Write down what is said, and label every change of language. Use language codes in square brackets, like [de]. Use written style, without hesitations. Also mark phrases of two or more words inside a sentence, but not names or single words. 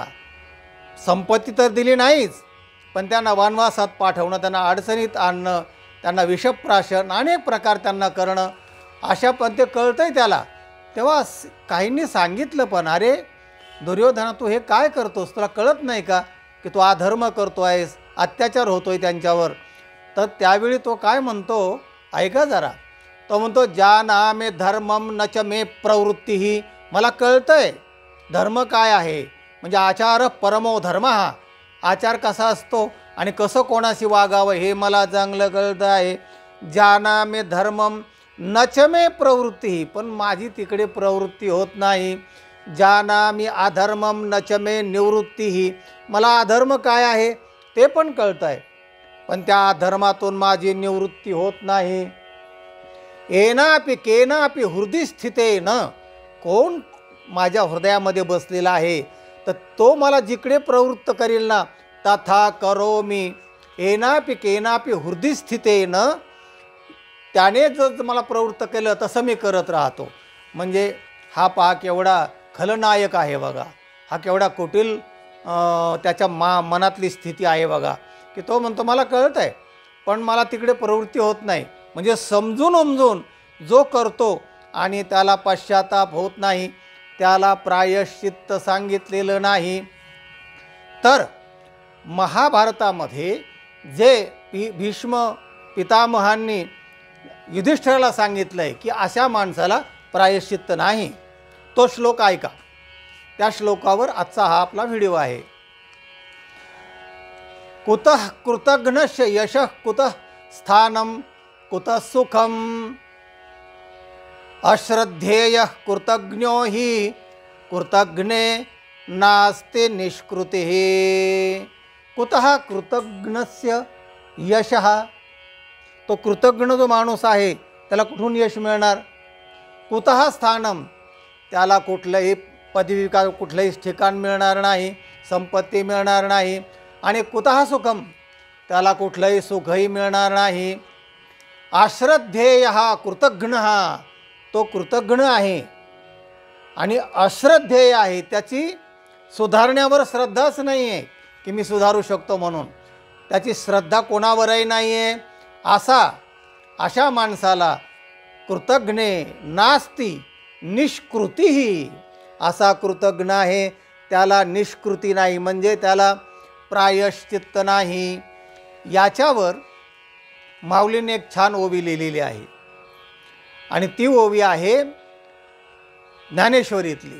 [mr] संपत्ती तर दिली नाहीच, पण त्यांना वनवासात पाठवणं, त्यांना अडचणीत आणणं, त्यांना विषप्राशन अनेक प्रकार त्यांना करणं, अशा पण ते कळतंय त्याला. तेव्हा काहींनी सांगितलं, पण अरे दुर्योधना तू हे काय करतोस, तुला कळत नाही का की तू अधर्म करतो आहेस, अत्याचार होतोय त्यांच्यावर. तर त्यावेळी तो काय म्हणतो ऐका जरा. तो म्हणतो [sa] जानामे धर्मम न च मे प्रवृत्ती. [mr] मला कळतंय धर्म काय आहे, म्हणजे [sa] आचार परमो धर्म. [mr] हा आचार कसा असतो आणि कसं कोणाशी वागावं हे मला चांगलं कळतं आहे. [sa] जानामि धर्मम नच मे प्रवृत्ती, [mr] पण माझी तिकडे प्रवृत्ती होत नाही. [sa] जानामि अधर्मम नच मे निवृत्ती, [mr] मला अधर्म काय आहे ते पण कळतं आहे, पण त्या अधर्मातून माझी निवृत्ती होत नाही. [sa] येनापि केनापि हृदय स्थितेन, [mr] कोण माझ्या हृदयामध्ये बसलेला आहे तर तो मला जिकडे प्रवृत्त करील ना [sa] तथा करोमि. येनापि केनापि हृदय स्थितेन, [mr] त्याने जर मला प्रवृत्त केलं तसं मी करत राहतो. म्हणजे हा पहा केवढा खलनायक आहे बघा, हा केवढा कुटील त्याच्या मनातली स्थिती आहे बघा, की तो म्हणतो मला कळत आहे पण मला तिकडे प्रवृत्ती होत नाही. म्हणजे समजून उमजून जो करतो आणि त्याला पश्चाताप होत नाही, त्याला प्रायश्चित्त सांगितलेलं नाही. तर महाभारतामध्ये जे भीष्म पितामहांनी युधिष्ठिराला सांगितलं आहे की अशा माणसाला प्रायश्चित्त नाही, तो श्लोक ऐका. त्या श्लोकावर आजचा हा आपला व्हिडिओ आहे. [sa] कुतः कृतघ्नस्य यशः कुतः स्थानं कुतः सुखम अश्रद्धेयः कृतघ्नो हि कृतघ्ने नास्ति निष्कृतिः. कुतः कृतघ्नस्य यशः, [mr] तो कृतघ्न जो माणूस आहे त्याला कुठून यश मिळणार. [sa] कुतः स्थानम, [mr] त्याला कुठलंही पदवी का कुठलंही ठिकाण मिळणार नाही, संपत्ती मिळणार नाही. [sa] आणि कुतः सुखम, [mr] त्याला कुठलंही सुखही मिळणार नाही. अश्रद्धेय हा कृतघ्न, हा तो कृतघ्न आहे आणि अश्रद्धेय आहे, त्याची सुधारण्यावर श्रद्धाच नाही आहे की मी सुधारू शकतो म्हणून, त्याची श्रद्धा कोणावरही नाही आहे. अशा माणसाला [sa] कृतघ्ने नास्ति निष्कृतीही, [mr] असा कृतघ्न आहे त्याला निष्कृती नाही, म्हणजे त्याला प्रायश्चित्त नाही. याच्यावर माऊलीने एक छान ओवी लिहिलेली आहे आणि ती ओवी आहे ज्ञानेश्वरीतली.